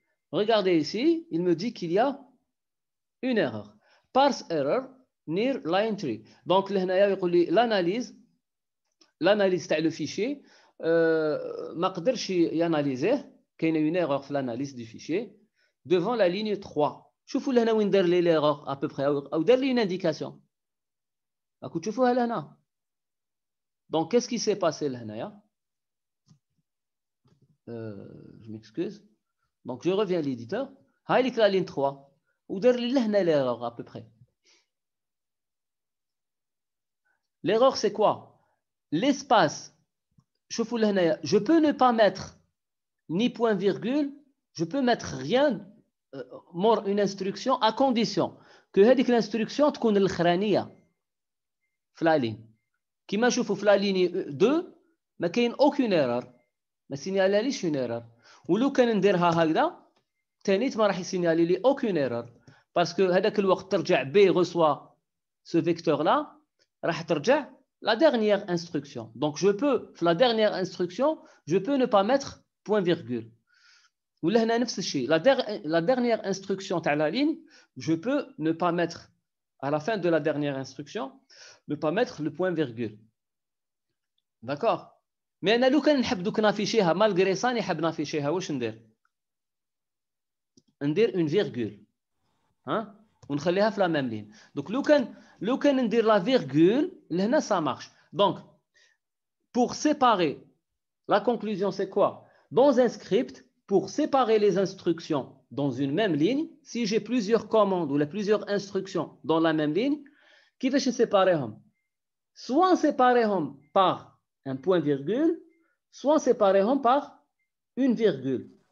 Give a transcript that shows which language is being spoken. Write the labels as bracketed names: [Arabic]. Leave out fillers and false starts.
[French] Regardez ici, il me dit qu'il y a une erreur. Parse error near line 3. Donc [Arabic] لهنايا يقول لي [French] l'analyse تاع le fichier [Arabic] ما قدرش ياناليزيه كاينه [French] une erreur في l'analyse du fichier devant la ligne 3. [Arabic] شوفوا لهنا وين دار لي l'erreur [French] à peu près [Arabic] او دار لي [French] une indication. [Arabic] راكم تشوفوها لهنا. [French] Donc qu'est-ce qui s'est passé لهنايا? Je m'excuse. Donc je reviens à l'éditeur. [Arabic] هاي لك [French] la ligne 3 [Arabic] ودار لي لهنا [French] l'erreur à peu près. L'erreur c'est quoi? L'espace. [Arabic] شوفوا لهنايا [French] je peux ne pas mettre ni point virgule, je peux mettre rien more une instruction à condition que هذيك l'instruction [Arabic] تكون الأخرانية [French] في la ligne. [Arabic] كيما نشوفوا في la ligne 2 [French] ما كاين aucune erreur [Arabic] ما سينيالاليش une erreur ولو كان نديرها هكذا تانيت ما راح يسينيالي لي aucune erreur [French] parce que [Arabic] هذاك الوقت ترجع [French] B reçoit ce vecteur là [Arabic] راح ترجع [French] la dernière instruction. Donc je peux في la dernière instruction je peux ne pas mettre point virgule. ولا هنا نفس الشيء la dernière instruction تاع la ligne je peux ne pas mettre à la fin de la dernière instruction ne pas mettre le point virgule. D'accord? Mais [Arabic] انا لو كان نحب دوك نافيشيها [French] malgré ça [Arabic] نحب نافيشيها واش ندير؟ ندير une virgule ها ونخليها في [French] la même ligne. Donc [Arabic] لو كان ندير [French] la virgule لهنا ça marche. Donc pour séparer la conclusion c'est quoi? Dans un script pour séparer les instructions dans une même ligne si j'ai plusieurs commandes ou plusieurs instructions dans la même ligne [Arabic] كيفاش نسيباريهم؟ [French] soit نسيباريهم par un point virgule soit نسيباريهم par une virgule.